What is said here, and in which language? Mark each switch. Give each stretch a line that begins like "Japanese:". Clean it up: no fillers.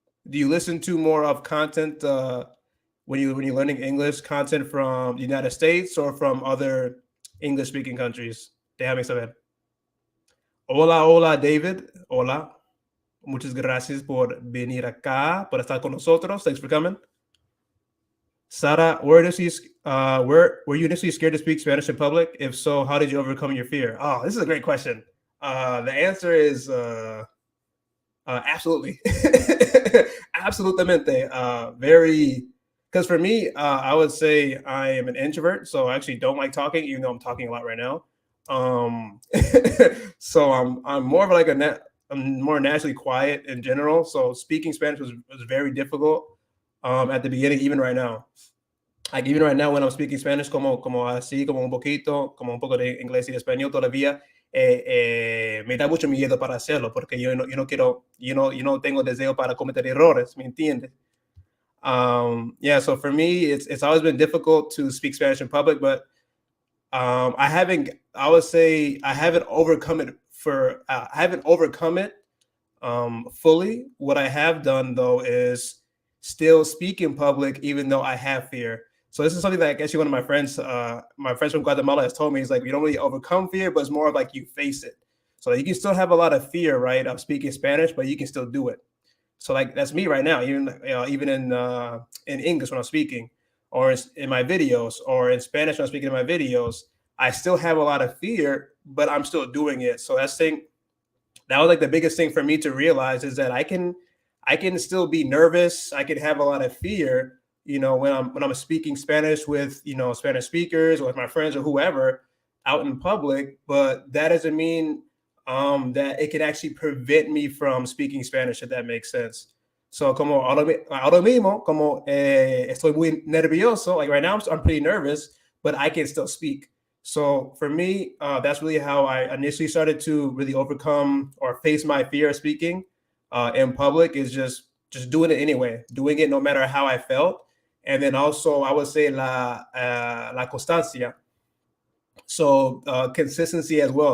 English: Do you listen to more of content when you're learning English content from the United States or from other English speaking countries?
Spanish: Déjame saber. Hola, hola, David. Hola. Muchas gracias por venir acá, por estar con nosotros.
English: Thanks for coming. Sara, where were you initially scared to speak Spanish in public? If so, how did you overcome your fear? Oh, this is a great question. The answer is absolutely, absolutamente. Very, because for me, I would say I am an introvert, so I actually don't like talking, even though I'm talking a lot right now. Um, so I'm more of like I'm more naturally quiet in general. So speaking Spanish was very difficult at the beginning, even right now. Like even right now when I'm speaking Spanish,
Spanish: como así, como un poquito, como un poco de inglés y español todavía, me da mucho miedo para hacerlo, porque yo no quiero, yo no tengo deseo para cometer errores, ¿me entiendes?
English: Yeah, so for me, it's always been difficult to speak Spanish in public, but I would say I haven't overcome it I haven't overcome it fully. What I have done though is still speak in public, even though I have fear. So this is something that actually one of my friends from Guatemala has told me. He's like, you don't really overcome fear, but it's more of like you face it. So like, you can still have a lot of fear, right, of speaking Spanish, but you can still do it. So like that's me right now, even in English when I'm speaking, or in my videos, or in Spanish when I'm speaking in my videos, I still have a lot of fear, but I'm still doing it. So that was like the biggest thing for me to realize is that I can still be nervous. I can have a lot of fear, when I'm speaking Spanish with, Spanish speakers or with my friends or whoever out in public, but that doesn't mean that it can actually prevent me from speaking Spanish, if that makes sense. So
Spanish: como ahora mismo, como estoy muy nervioso,
English: like right now I'm pretty nervous, but I can still speak. So for me, that's really how I initially started to really overcome or face my fear of speaking in public, is just doing it anyway, doing it no matter how I felt. And then also I would say
Spanish: la constancia,
English: so consistency as well.